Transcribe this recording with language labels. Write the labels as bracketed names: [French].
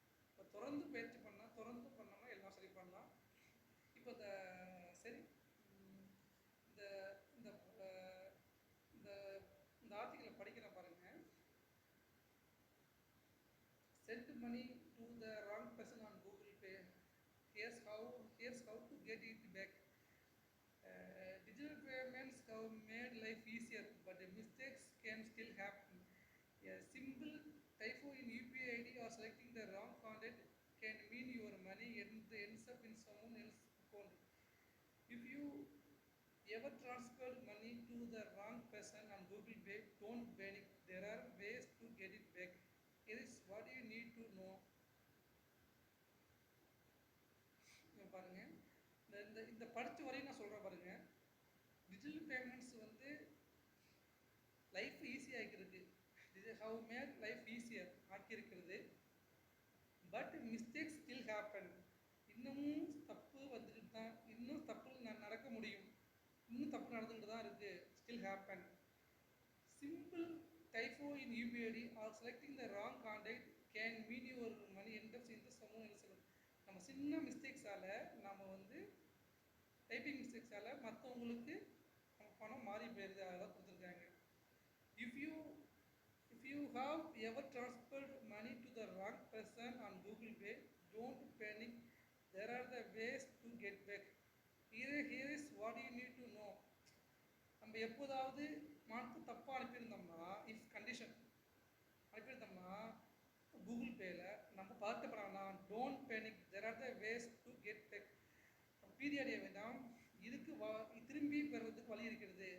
[Tamil] இப்போ தொடர்ந்து பயிற்சி பண்ணால், தொடர்ந்து பண்ணோம்னா எல்லாம் சரி பண்ணலாம். இப்போ இந்த சரி இந்த இந்த இந்த இந்த ஆர்டிக்கலை படிக்கிற பாருங்க. [English] Send money to the wrong person on Google Pay. Here's how to get it back. Digital payments have made life easier, but the mistakes can still happen. A simple typo in UPI ID or selecting the wrong contact can mean your money ends up in someone else's account. If you ever transferred money to the wrong person on Google Pay, don't panic. There are ways to get it back. Here is what you need to know. [Tamil] பாருங்க, இந்த படித்த வரையும் நான் சொல்கிறேன் பாருங்க. Digital payments வந்து life ஈஸியாகிருக்கு. [English] How made life easier ஆக்கியிருக்கிறது. But mistakes still happen. [Tamil] இன்னமும் தப்பு வந்துக்கிட்டு தான், இன்னும் தப்பு நடக்க முடியும், இன்னும் தப்பு நடந்துக்கிட்டு தான் இருக்குது. [English] Still happen. Simple typo in UPI ID or selecting the wrong contact can mean your money ends up in the someone else's. [Tamil] நம்ம சின்ன மிஸ்டேக்ஸால், நம்ம வந்து டைப்பிங் மிஸ்டேக்ஸால் மற்றவங்களுக்கு நம்ம பணம் மாறி போயிடுது. அதெல்லாம் கொடுத்துருக்காங்க. [English] If you have ever transferred money to the wrong person on Google Pay, don't panic. There are the ways to get back. Here is what you need to know. [Tamil] நம்ம எப்போதாவது மாற்று தப்பாக அனுப்பியிருந்தோம்னா, இஃப் கண்டிஷன் அனுப்பியிருந்தோம்னா கூகுள் பேயில் நம்ம பார்க்கப்படானா, [English] Don't panic. There are the ways to get back. [Tamil] Period வேண்டாம், இதுக்கு திரும்பி பெறுறதுக்கு வழி இருக்கிறது.